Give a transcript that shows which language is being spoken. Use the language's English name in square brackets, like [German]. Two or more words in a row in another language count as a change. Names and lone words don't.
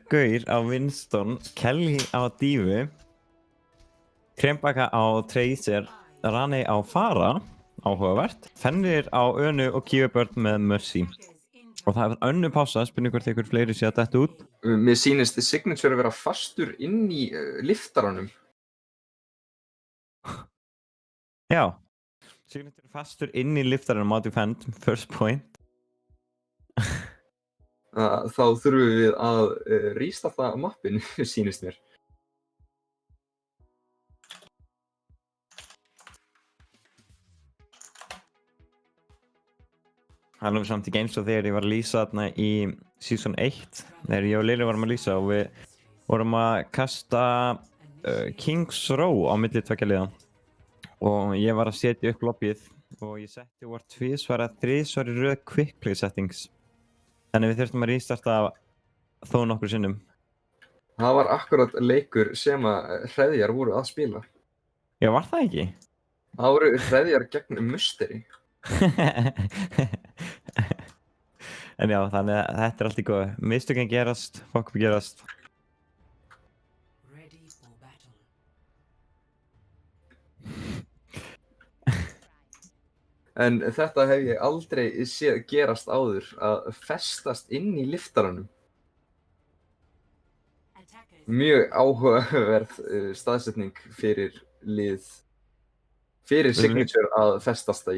[Icelandic] Gaur á Winston, Kelly á Dífu, Krembaka á Tracer, Rani á Fara, áhugavert, Fenrir á Önu og Keyboard með Mercy. Og það er önnur pása, spurning hvort ykkur fleiri sé að detta út. Mér sýnist Signature að vera fastur inn í liftaranum. Já, Signature er fastur inn í liftaranum á defend, [English] first point. [Icelandic] Þá þurfum við að restarta mappinu, sýnist mér. Það er nú samt ekki eins og þegar ég var að lýsa þarna í season 1, þegar ég og Lili varum að lýsa og við vorum að kasta King's Row á milli tveggja liða. Og ég var að setja upp lobbyið og ég setti var 2 eða 3 í röð [English] quick play settings. [Icelandic] Þannig við þurftum að restarta þó nokkur sinnum. Það var akkurat leikur sem að hreðjar voru að spila. Já, var það ekki? Það voru hreðjar gegn Mystery. En já, þannig að þetta er allt í góðu. Mistökin gerast, [English] fuck up [Icelandic] gerast. [English] Ready for battle. [Icelandic] En þetta hef ég aldrei séð gerast áður, að festast inn í liftaranum. Mjög áhugaverð staðsetning fyrir lið, fyrir Signature að festast það í.